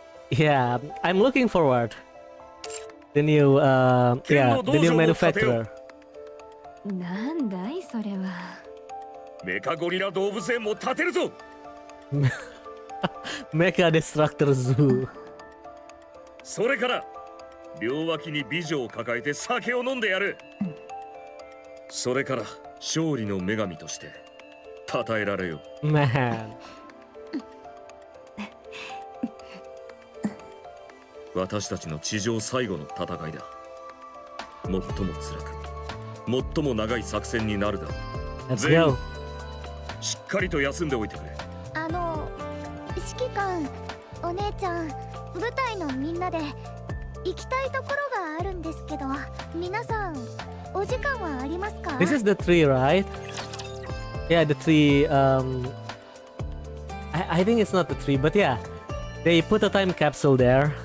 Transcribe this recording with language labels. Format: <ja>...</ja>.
<en>Yeah, I'm looking forward. The new, yeah, the new manufacturer.</en> <ja>なんだいそれは。メカゴリラ動物園も建てるぞ。</ja> <en>Mecha Destructor Zoo.</en> <ja>それから両脇に美女を抱えて酒を飲んでやる。それから勝利の女神として称えられよ。</ja> <en>Man.</en> <ja>私たちの地上最後の戦いだ。最も辛く、最も長い作戦になるだろう。</ja> <en>Let's</en> <ja>全員</ja> <en>go.</en> <ja>しっかりと休んでおいてくれ。指揮官、お姉ちゃん、部隊のみんなで行きたいところがあるんですけど、皆さんお時間はありますか？</ja> <en>This is the tree, right? Yeah, the tree. I think it's not the tree, but yeah, they put a time capsule there.</en>